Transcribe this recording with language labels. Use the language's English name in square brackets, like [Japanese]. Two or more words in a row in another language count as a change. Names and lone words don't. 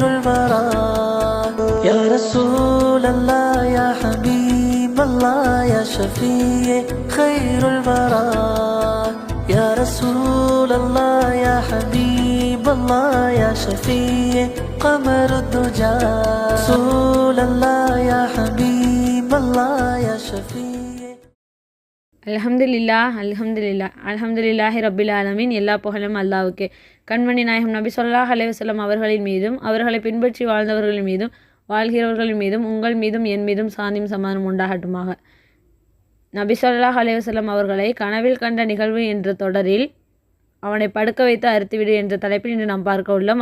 [Arabic] البراء يا رسول الله يا حبيب الله يا شفيع خير البراء يا رسول الله يا حبيب الله يا شفيع قمر الدجى رسول الله يا حبيب الله يا شفيع. الحمد لله رب العالمين. [Tamil] எல்லா புகழும் அல்லாஹ்வுக்கே. கண்மணி நாயகம் நபி [Arabic] صلى الله عليه وسلم [Tamil] அவர்களின் மீதும் அவர்களை பின்பற்றி வாழ்ந்தவர்களின் மீதும் வாழ்கிறவர்களின் மீதும் உங்கள் மீதும் என் மீதும் சாந்தியும் சமாதானம் உண்டாகட்டுமாக. நபி [Arabic] صلى الله عليه وسلم [Tamil] அவர்களை கனவில் கண்ட நிகழ்வு என்ற தொடரில் அவனை படுக்க வைத்து அறுத்துவிடு என்ற தலைப்பில் இன்று நாம் பார்க்க உள்ளோம்.